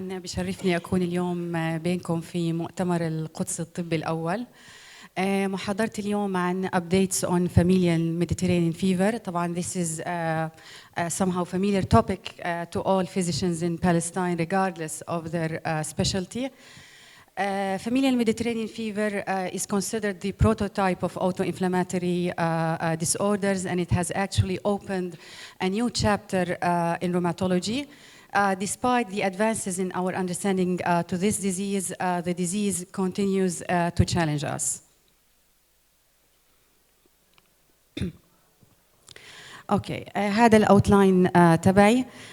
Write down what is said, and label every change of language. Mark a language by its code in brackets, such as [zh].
[ar] بشرفني اكون اليوم بينكم في مؤتمر القدس الطبي الاول. محاضرتي اليوم عن [en] updates on familial Mediterranean fever. طبعا this is somehow familiar topic to all physicians in Palestine regardless of their specialty. Familial Mediterranean fever is considered the prototype of autoinflammatory disorders, and it has actually opened a new chapter in rheumatology. Despite the advances in our understanding to this disease, the disease continues to challenge us. [ar] Okay, هذا الأوتلاين تبعي.